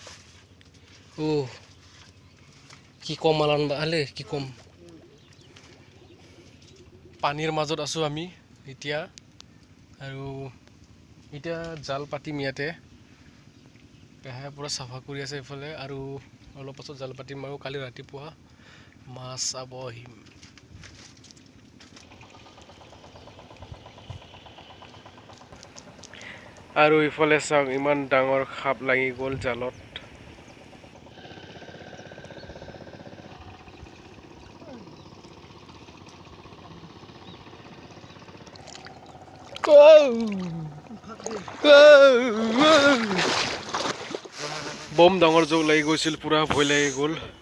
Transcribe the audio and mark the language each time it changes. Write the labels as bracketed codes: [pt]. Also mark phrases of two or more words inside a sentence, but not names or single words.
[as] Ki kom malan ba ale ki kom. Panir মাজত আছো আমি এতিয়া আৰু এটা জাল পাতি মিয়াতে পেহাই পুৰা সাফা কৰি আছে ইফালে আৰু অলপ পাছত জাল পাতি মাৰো কালি ৰাতিপুৱা মাছ চাব আহিম আৰু ইফালে চাওক ইমান ডাঙৰ খাপ লাগি গ'ল জালত বম ডাঙৰ জোক লাগি গৈছিল পুৰা ভয় লাগি গ'ল